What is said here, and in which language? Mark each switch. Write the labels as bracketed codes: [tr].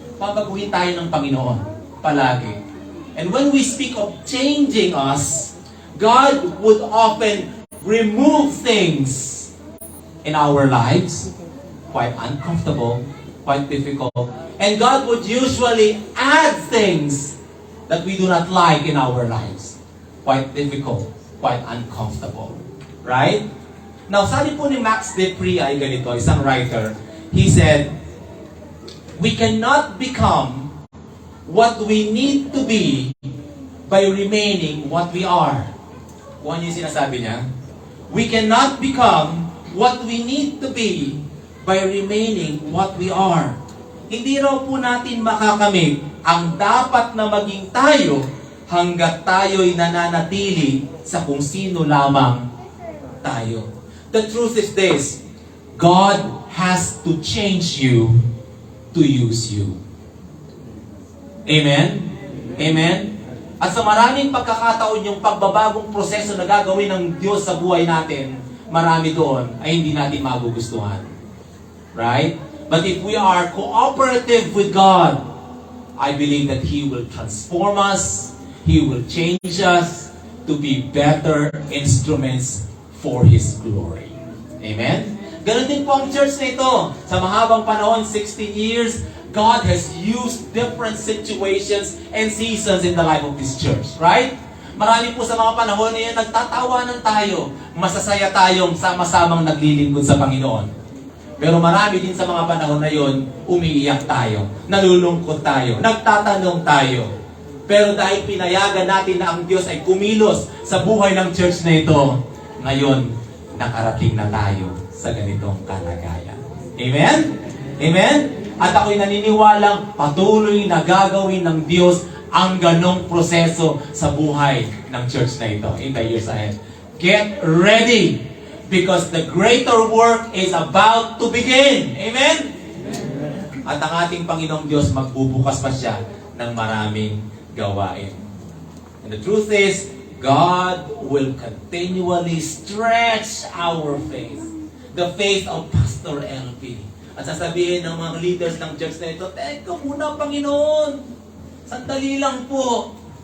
[tl] Pabaguhin tayo ng Panginoon palagi. [en] And when we speak of changing us, God would often remove things in our lives, quite uncomfortable, quite difficult. And God would usually add things that we do not like in our lives. Quite difficult, quite uncomfortable. Right? Now, [tl] sabi po ni Max De Pree ay ganito, isang writer. [en] He said, we cannot become what we need to be by remaining what we are. [tl] Kung ano yung sinasabi niya? [en] We cannot become what we need to be by remaining what we are. [tl] Hindi raw po natin makakamit ang dapat na maging tayo hanggat tayo'y nananatili sa kung sino lamang tayo. [en] The truth is this, God has to change you to use you. Amen? Amen? [tl] At sa maraming pagkakataon, yung pagbabagong proseso na gagawin ng Diyos sa buhay natin, marami doon ay hindi natin magugustuhan. [en] Right? But if we are cooperative with God, I believe that He will transform us, He will change us to be better instruments for His glory. Amen? [tl] Ganon din po ang church na ito. Sa mahabang panahon, [en] 16 years, God has used different situations and seasons in the life of this church. Right? [tl] Marami po sa mga panahon na yan, nagtatawanan tayo. Masasaya tayong sama-samang naglilingkod sa Panginoon. Pero marami din sa mga panahon na yon, umiiyak tayo, nalulungkot tayo, nagtatanong tayo. Pero dahil pinayagan natin na ang Diyos ay kumilos sa buhay ng church na ito, ngayon, nakarating na tayo sa ganitong kalagayan. Amen? Amen? At ako'y naniniwalang patuloy na gagawin ng Diyos ang ganong proseso sa buhay ng church na ito [en] in the years ahead. Get ready because the greater work is about to begin. Amen? [tl] At ang ating Panginoong Diyos magbubukas pa siya ng maraming gawain. [en] And the truth is, God will continually stretch our faith. The faith of Pastor LP. [tl] At sasabihin ng mga leaders ng church na ito, teka muna Panginoon, sandali lang po.